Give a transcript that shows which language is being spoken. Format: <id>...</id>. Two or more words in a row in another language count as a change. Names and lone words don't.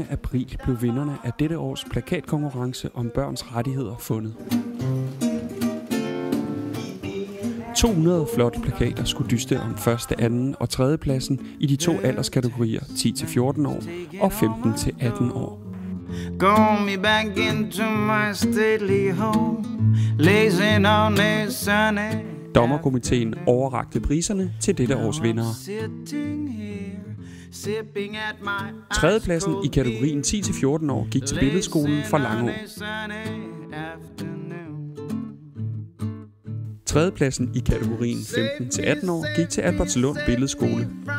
<da>april blev vinderne af dette års plakatkonkurrence om børns rettigheder fundet. 200 flotte plakater skulle dyste om første, anden og tredje pladsen i de to alderskategorier 10-14 år og 15-18 år.</da> <en>Go me back into my stately home, lazing on a sunny.</en> <da>Dommerkomiteen overrakte priserne til dette års vindere. Tredjepladsen i kategorien 10-14 år gik til Billedskolen fra Langå. Tredjepladsen i kategorien 15-18 år gik til Albertslund Billedskole.</da>